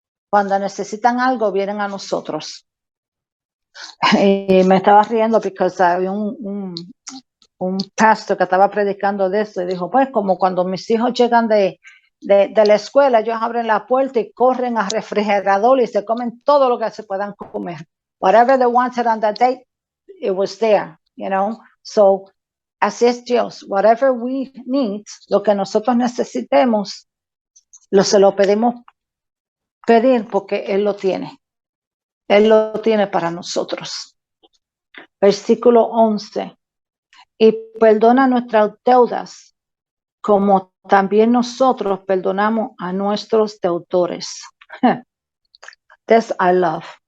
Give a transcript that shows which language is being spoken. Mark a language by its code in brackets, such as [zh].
[es] Cuando necesitan algo, vienen a nosotros. Y me estaba riendo porque había un pastor que estaba predicando de eso y dijo, pues como cuando mis hijos llegan de la escuela, ellos abren la puerta y corren al refrigerador y se comen todo lo que se puedan comer. [en] Whatever they wanted on that day, it was there, you know. [es] So, así es Dios. [en] Whatever we need, [es] lo que nosotros necesitemos, se lo pedimos pedir porque Él lo tiene. Él lo tiene para nosotros. Versículo 11. Y perdona nuestras deudas, como también nosotros perdonamos a nuestros deudores. [en] This I love.